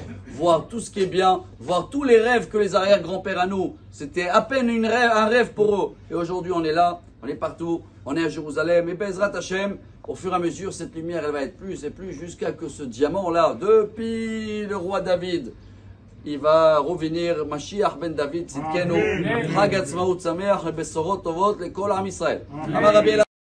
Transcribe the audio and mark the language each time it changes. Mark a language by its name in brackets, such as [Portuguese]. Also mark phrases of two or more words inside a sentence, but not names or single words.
[French] Voir tout ce qui est bien, voir tous les rêves que les arrière-grands-pères à nous, c'était à peine un rêve pour eux. Et aujourd'hui, on est là. On est partout, on est à Jérusalem, et [Hebrew] בעזרת השם, [French] au fur et à mesure, cette lumière, elle va être plus et plus, jusqu'à que ce diamant-là, depuis le roi David, il va revenir, [Hebrew] משיח בן דוד, צדקנו, חג עצמאות שמח, בשורות טובות, לכל עם ישראל.